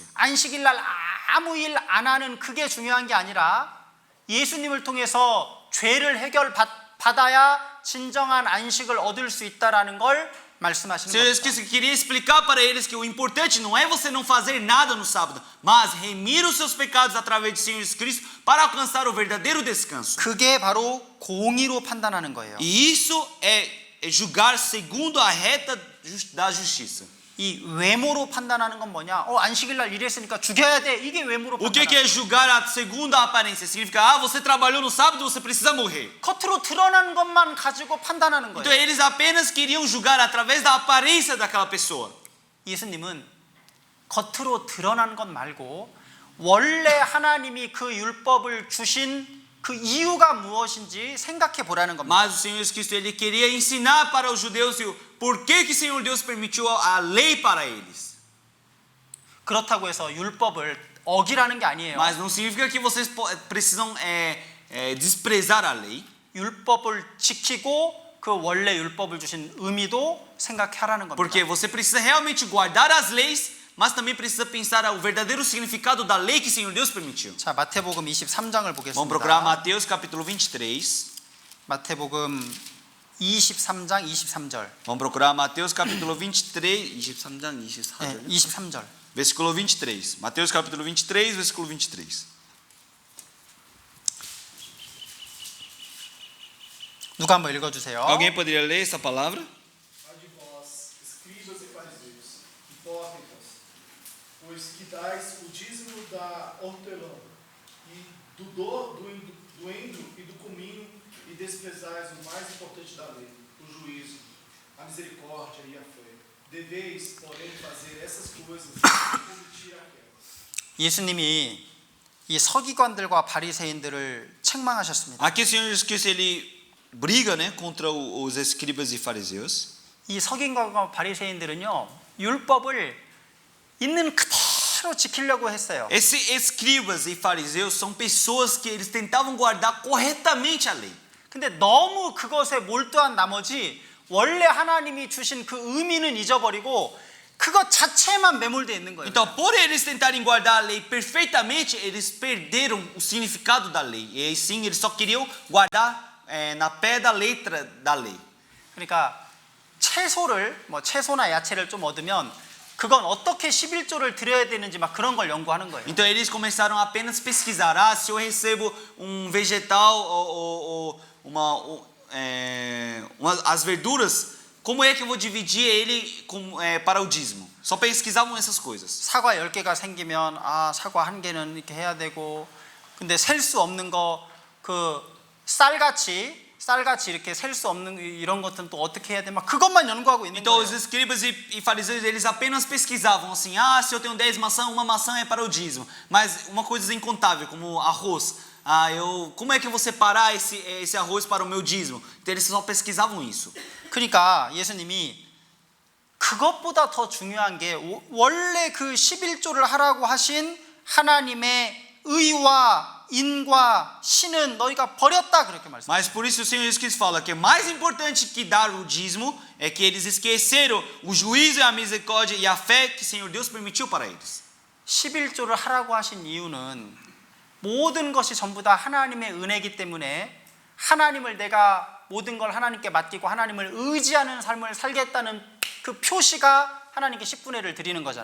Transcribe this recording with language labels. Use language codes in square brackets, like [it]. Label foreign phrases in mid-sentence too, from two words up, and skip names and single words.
[ko] 안식일 날 아무 일 안 하는 그게 중요한 게 아니라 예수님을 통해서 죄를 해결받아야 진정한 안식을 얻을 수 있다라는 걸 말씀하시는 [pt] Senhor Jesus 겁니다. Cristo queria explicar para eles que o importante não é você não fazer nada no sábado, mas remir os seus pecados através de Senhor Jesus Cristo para alcançar o verdadeiro descanso. [ko] 그게 바로 공의로 판단하는 거예요. [pt] E isso é julgar segundo a reta da justiça. [ko] 이 외모로 판단하는 건 뭐냐? 안식일 날 일했으니까 죽여야 돼. 이게 외모로 [pt] O que 판단하는 é julgar segundo a aparência? Significa, você trabalhou no sábado, você precisa morrer. [ko] 겉으로 드러나는 것만 가지고 판단하는 Então 거예요. [pt] eles apenas queriam julgar através da aparência daquela pessoa. [ko] 예수님은 겉으로 드러난 것 말고 원래 하나님이 그 율법을 주신 그 이유가 무엇인지 생각해 보라는 겁니다. [pt] Mas o Senhor Jesus Cristo, ele queria ensinar para os judeus por que o Senhor Deus permitiu a lei para eles. [ko] 그렇다고 해서 율법을 어기라는 게 아니에요. [pt] Mas não significa que vocês precisam desprezar a lei. [ko] 율법을 지키고 그 원래 율법을 주신 의미도 생각하라는 겁니다. [pt] Porque você precisa realmente guardar as leis, mas também precisa pensar o verdadeiro significado da lei que o Senhor Deus permitiu. [ko] 자, 마태복음 23장을 [pt] Vamos procurar 보겠습니다. Mateus capítulo 23. [ko] 마태복음 23장 23절. [pt] Vamos procurar Mateus capítulo 23, [ko] 23장 24절. 네, 23절. [pt] Versículo 23. Mateus capítulo 23, versículo 23. [ko] 누가 한번 읽어 주세요. [pt] Alguém poderia ler essa palavra? Ai de vós, escribas e fariseus, hipócritas, pois que dais o dízimo da hortelã e do endro e do cominho e desprezais o mais importante da lei, o juízo, a misericórdia e a fé. Deveis, porém, fazer essas coisas e omitir aquelas. [ko] 예수님이 이 서기관들과 바리새인들을 책망하셨습니다. [pt] Aqui o Senhor Jesus Cristo ele briga, né, contra os escribas e fariseus. [ko] 이 서기관과 바리새인들은요, 율법을 있는 그대로 지키려고 했어요. [pt] Esses escribas e fariseus são pessoas que eles tentavam guardar corretamente a lei. [ko] 근데 너무 그것에 몰두한 나머지 원래 하나님이 주신 그 의미는 잊어버리고 그것 자체만 매몰되어 있는 거예요. [pt] Então, por eles tentarem guardar a lei perfeitamente, eles perderam o significado da lei. E aí sim, eles só queriam guardar na pé da letra da lei. [ko] 그러니까 채소를 뭐 채소나 야채를 좀 얻으면 그건 어떻게 11조를 드려야 되는지 막 그런 걸 연구하는 거예요. [pt] Então eles começaram a apenas pesquisar, ah, se eu recebo vegetal ou as verduras, como é que eu vou dividir ele para o dízimo? Só pesquisavam essas coisas. [ko] 사과 10개가 생기면 아, 사과 1개는 이렇게 해야 되고, 근데 셀 수 없는 거 그 쌀같이 이렇게 셀 수 없는 이런 것들은 또 어떻게 해야 돼? 막 그것만 연구하고 있는 [pt] Então os 거예요. escribas e fariseus, eles apenas pesquisavam assim, ah, se eu tenho 10 maçãs, uma maçã é para o dízimo. Mas uma coisa incontável, como arroz, como é que eu vou separar esse arroz para o meu dízimo? Então eles só pesquisavam isso. [ko] 그러니까 예수님이 그것보다 더 중요한 게 원래 그 11조를 하라고 하신 하나님의 의와 인과 신은 너희가 버렸다 그렇게 말씀해요. [pt] Mas por isso o Senhor Jesus Cristo fala que mais importante que dar o dízimo é que eles esqueceram o juízo e a misericórdia e a fé que o Senhor Deus permitiu para eles. [ko] 11조를 하라고 하신 이유는 모든 것이 전부 다 하나님의 은혜이기 때문에 하나님을 내가 모든 걸 하나님께 맡기고 하나님을 의지하는 삶을 살겠다는 그 표시가 하나님께 10분의 1을 드리는 거잖아요.